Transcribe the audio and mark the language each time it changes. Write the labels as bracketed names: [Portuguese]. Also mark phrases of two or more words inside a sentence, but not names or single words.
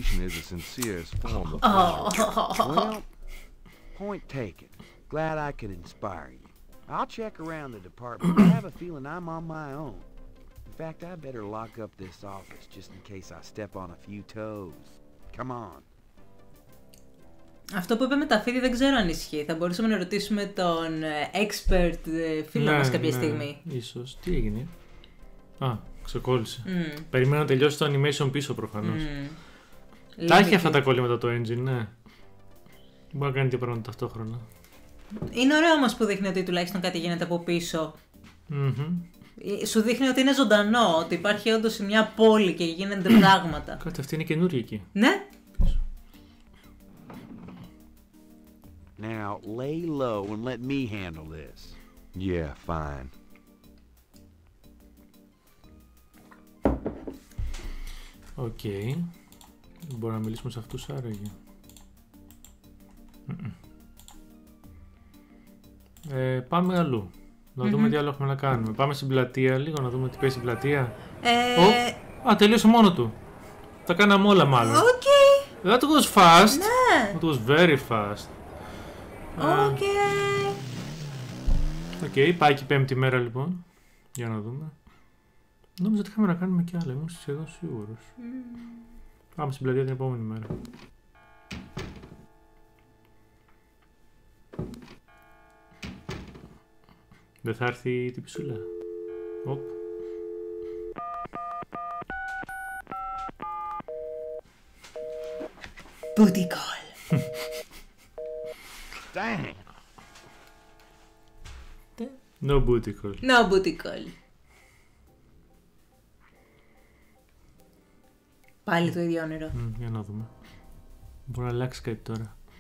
[English] Imitation is the sincerest form of Well, Point taken. Glad I could inspire you. I'll check around the department, but I have a feeling I'm on my own. In fact, I better lock up this office just in case I step on a few toes. Come on. [Greek] Αυτό που είπε με τα φίδια δεν ξέρω αν ισχύει. Θα μπορούσαμε να ρωτήσουμε τον expert φίλο μας κάποια στιγμή. Ίσως. Τι έγινε? Ξεκόλλησε. Περιμένω να τελειώσει το animation πίσω προφανώς. Τα έχει αυτά τα κόλληματα το engine, ναι. Μπορεί να κάνει και πράγματα ταυτόχρονα. Είναι ωραίο όμως που δείχνει ότι τουλάχιστον κάτι γίνεται από πίσω. Σου δείχνει ότι είναι ζωντανό, ότι υπάρχει όντως μια πόλη και γίνονται πράγματα. Κάτι αυτή είναι καινούργια εκεί. Ναι. [English] Now lay low and let me handle this. Yeah, fine. [Greek] Οκ. Μπορούμε να μιλήσουμε σε αυτούς άραγε. Πάμε αλλού. Να δούμε τι άλλο έχουμε να κάνουμε. Πάμε στην πλατεία λίγο, να δούμε τι παίζει στην πλατεία. Τελείωσε μόνο του. Τα κάναμε όλα μάλλον. [English] That was fast. [Greek] Ναι. [English] It was very fast. [Greek] Πάει και η πέμπτη μέρα λοιπόν. Για να δούμε. Νόμιζα ότι είχαμε να κάνουμε κι άλλα. Ήμουν σχεδόν σίγουρος. Πάμε στην πλατεία την επόμενη μέρα. Δεν θα έρθει την πισούλα. [English] Booty call. Dang. No booty call. No booty call. [Greek] Πάλι το ίδιο όνειρο. Για να δούμε. Μπορεί να αλλάξει κάτι τώρα.